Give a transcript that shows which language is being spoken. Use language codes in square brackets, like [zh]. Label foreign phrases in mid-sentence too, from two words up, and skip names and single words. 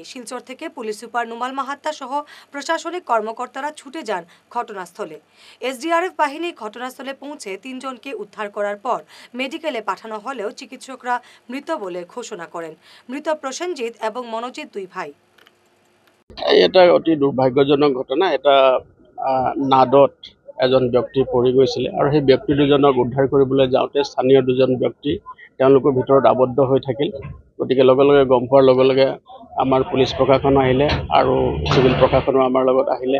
[bn] শিলচর থেকে পুলিশ সুপার নুমাল মাহাত্তা সহ প্রশাসনিক কর্মকর্তারা ছুটে যান ঘটনাস্থলে। এসডিআরএফ বাহিনী ঘটনাস্থলে পৌঁছে ৩ জনকে উদ্ধার করার পর মেডিকেলে পাঠানো হলেও চিকিৎসকরা মৃত বলে ঘোষণা করেন। মৃত প্রসেনজিৎ এবং মনোজিৎ 2 ভাই। [as] এটা অতি দুৰ্ভাগ্যজনক ঘটনা। এটা নাদত এজন ব্যক্তি পৰি গৈছিলে আৰু সেই ব্যক্তি দুজনক উদ্ধাৰ কৰিবলৈ যাওঁতে স্থানীয় দুজন ব্যক্তি তেওঁলোকৰ ভিতৰত আবদ্ধ হৈ থাকিল। গতিকে লগে লগে গম পোৱাৰ লগে লগে আমাৰ পুলিচ প্ৰশাসন আহিলে আৰু চিভিল প্ৰশাসনো আমাৰ লগত আহিলে।